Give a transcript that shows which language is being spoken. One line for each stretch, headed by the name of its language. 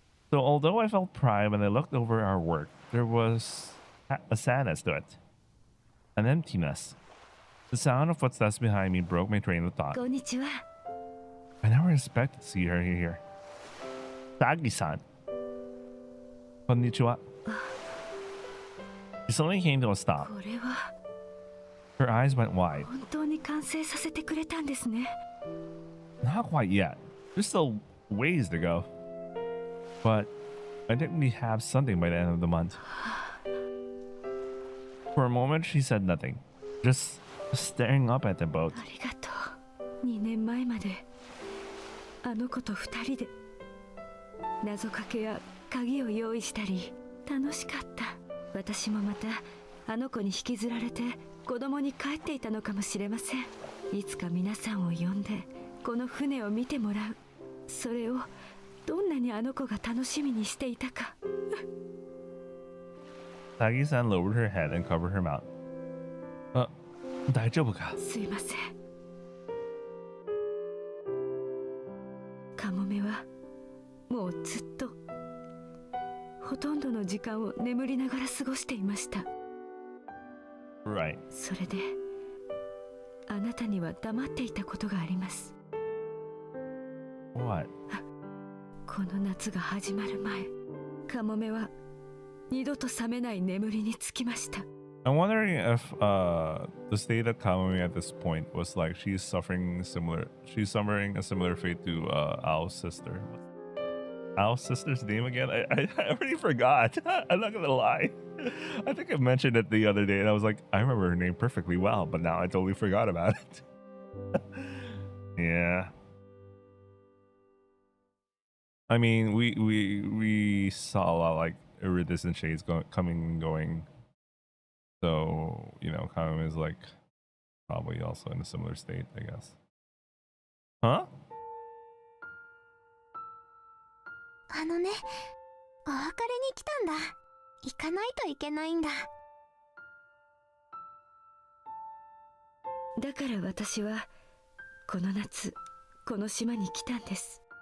English: So although I felt pride when I looked over our work, there was a sadness to it. An emptiness. The sound of footsteps behind me broke my train of thought.
Japanese: こんにちは。
English: I never expected to see her here. Tagi-san. Konnichiwa. She suddenly came to a stop.
Japanese: これは
English: Her eyes went wide.
Japanese: 本当に完成させてくれたんですね。
English: Not quite yet. There's still ways to go. But I think we have something by the end of the month. For a moment, she said nothing. Just staring up at the boat.
Japanese: ありがとう。 2年前まであの子と2人で謎かけや鍵を用意したり楽しかった。私もまたあの子に引きずられて子供に帰っていたのかもしれません。いつか皆さんを呼んでこの船を見てもらう。それをどんなにあの子が楽しみにしていたか。
English: Tagi-san lowered her head and covered her mouth.
Japanese: 大丈夫か? すいません。カモメはもうずっとほとんどの時間を眠りながら過ごしていました。
English: Right.
Japanese: それであなたには黙っていたことがあります。
English: What?
Japanese: この夏が始まる前、カモメは二度と覚めない眠りにつきました。
English: I'm wondering if the state of Kamome at this point was like she's suffering a similar fate to Ao's sister. What's Ao's sister's name again? I already forgot. I'm not gonna lie. I think I mentioned it the other day and I was like, I remember her name perfectly well, but now I totally forgot about it. Yeah. I mean, we saw a lot like iridescent shades coming and going. So, you know, Kamome is like probably also in a similar state, I guess. Huh?
Japanese: あのね、お別れに来たんだ。行かないといけないんだ。だから私はこの夏この島に来たんです。